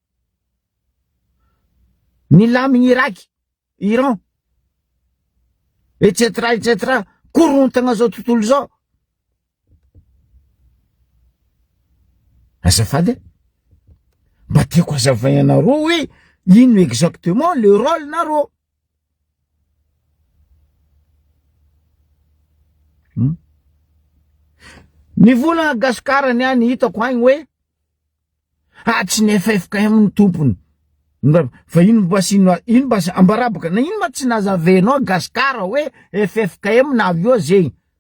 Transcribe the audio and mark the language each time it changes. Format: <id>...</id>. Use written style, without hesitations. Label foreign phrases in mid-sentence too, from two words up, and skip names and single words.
<mg>Nilamigny Irak, Iran, etc etc. Korontagna zao tontolo zao. Azafady mba tiako hazavainareo hoe ino</mg> <fr>exactement le rôle</fr> <mg>nareo. Nivolagna Gasikara niany hitako agny hoe tsy ny FFKM ny tompony. Fa ino basi ambarabaka na ino ma tsy nazavenao Gasikara hoe FFKM na avy eo zegny.</mg>